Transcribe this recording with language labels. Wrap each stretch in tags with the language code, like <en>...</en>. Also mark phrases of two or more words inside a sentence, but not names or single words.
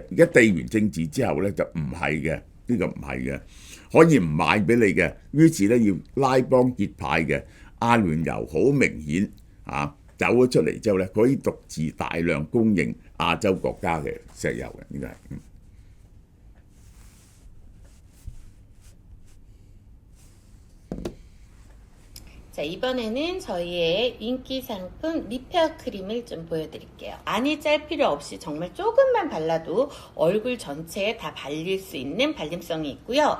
<yue>而家地緣政治之後咧就唔係嘅，呢個唔係嘅，可以唔賣俾你嘅。於是咧要拉幫結派嘅，阿聯酋好明顯走咗出嚟之後咧，可以獨自大量供應亞洲國家嘅石油嘅，呢個係。</yue> <ko>자, 이번에는 저희의 인기 상품 리페어 크림을 좀 보여드릴게요. 많이 짤 필요 없이 정말 조금만 발라도 얼굴 전체에 다 발릴 수 있는 발림성이 있고요.</ko>